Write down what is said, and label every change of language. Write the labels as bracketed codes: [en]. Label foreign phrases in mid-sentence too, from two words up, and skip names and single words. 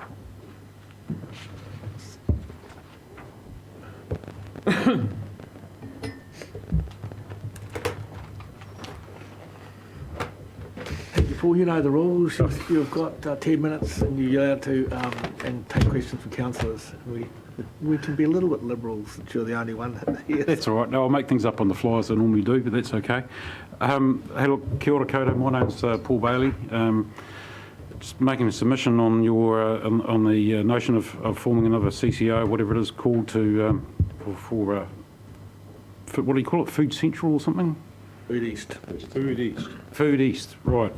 [en] Paul, you know the rules. You've got 10 minutes and you're allowed to and take questions from councillors. We can be a little bit liberal since you're the only one here. That's all right. No, I'll make things up on the fly as I normally do, but that's okay. Hey, look, [mi] kia ora koutou. [en] My name's Paul Bailey. Just making a submission on your on the notion of forming another CCO, whatever it is called, to for what do you call it? Food Central or something? Food East. Food East. Food East, right?